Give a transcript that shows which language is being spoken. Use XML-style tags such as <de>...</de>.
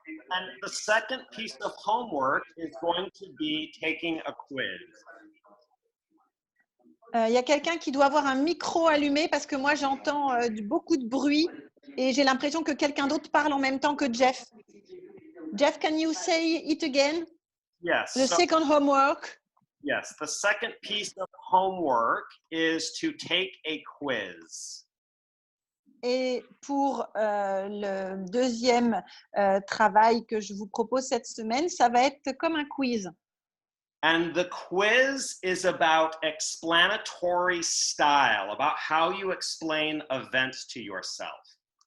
<en>And the second piece of homework is going to be taking a quiz.</en> <fr>Il y a quelqu'un qui doit avoir un micro allumé parce que moi j'entends beaucoup de bruit et j'ai l'impression que quelqu'un d'autre parle en même temps que Jeff.</fr> <en>Jeff, can you say it again? Yes. The second homework. Yes, the second piece of homework is to take a quiz.</en> <fr>Et pour le deuxième travail que je vous propose cette semaine, ça va être comme un quiz.</fr> <en>And the quiz is about explanatory style, about how you explain events to yourself.</en>